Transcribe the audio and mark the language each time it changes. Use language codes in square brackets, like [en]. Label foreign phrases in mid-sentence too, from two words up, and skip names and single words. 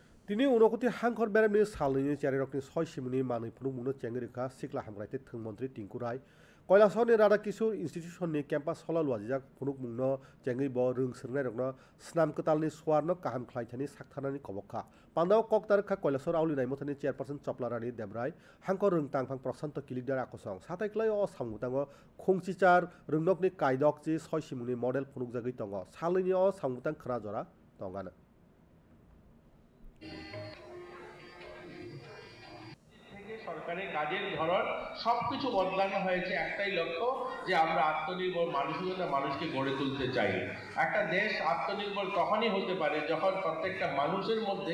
[trp] Tini unokoti hangkor beremni salini cherokni soi simuni mani phunu muno chengrika sikla hamraite thung mantri tingkurai Koilasoni Radha Kishore Institution ni campus hola luajak phunuk mungno chengri bo rung sernai rokno snam katalni swarno kaham khlaithani sakthanani kobokha pandao koktar kha Koilasor auli naimothani chairperson choplarani debrai hangkor rung tangphang prosanto kilidar akosong satai klai o samgutango khongchichar rungnokni kaidokchi soi simuni model phunuk jagui tongo salini o samgutang khra jora tongana [bn] সরকারের কাজের ধরন সবকিছু বদলানো হয়েছে একটাই লক্ষ্য যে আমরা আত্মনির্ভর মানসিকতা মানুষকে গড়ে তুলতে চাই একটা দেশ আত্মনির্ভর তখনই হতে পারে যখন প্রত্যেকটা মানুষের মধ্যে